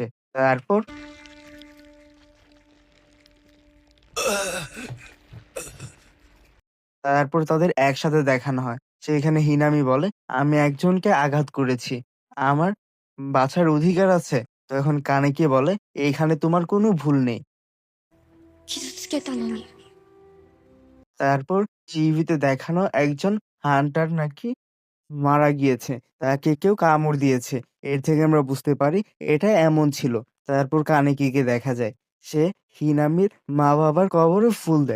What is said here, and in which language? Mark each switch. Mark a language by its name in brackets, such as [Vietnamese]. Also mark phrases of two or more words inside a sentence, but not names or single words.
[Bangla] তারপর তারপর তাদের একসাথে দেখানো হয়। সেখানে হিনামি বলে, "আমি একজনকে আঘাত করেছি। আমার বাঁচার অধিকার আছে?" তখন কানেকি বলে, "এখানে তোমার কোনো ভুল নেই।" [Japanese] 傷つけたのに [Bangla] তারপর টিভিতে দেখানো একজন হান্টার নাকি মারা গিয়েছে। তাকে কেউ কামড় দিয়েছে। এর থেকে আমরা বুঝতে পারি এটা এমন ছিল। তারপর কানেকিকে দেখা যায়। সে হিনামির মা-বাবার কবরে ফুল দেয়।